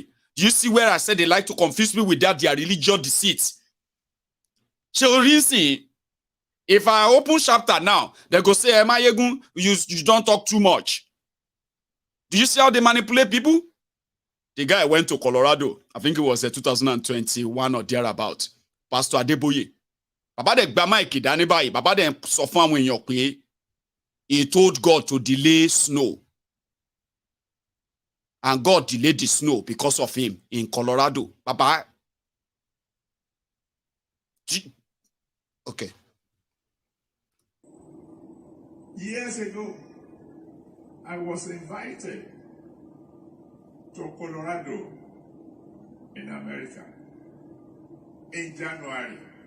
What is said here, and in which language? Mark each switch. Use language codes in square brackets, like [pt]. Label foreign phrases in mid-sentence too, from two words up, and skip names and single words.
[en] Do you see where I said they like to confuse me with that, their religious deceit? So reason, if I open chapter now, they go say, Emayegun, you don't talk too much. Do you see how they manipulate people? The guy went to Colorado. I think it was 2021 or thereabout. Pastor Adeboye. [yo] Baba de gba mic dani bayi. Baba de sọ fún àwọn èèyàn pé [en] he told God to delay snow. And God delayed the snow because of him in Colorado. Baba. Okay. Years ago, I was invited to Colorado in America in January.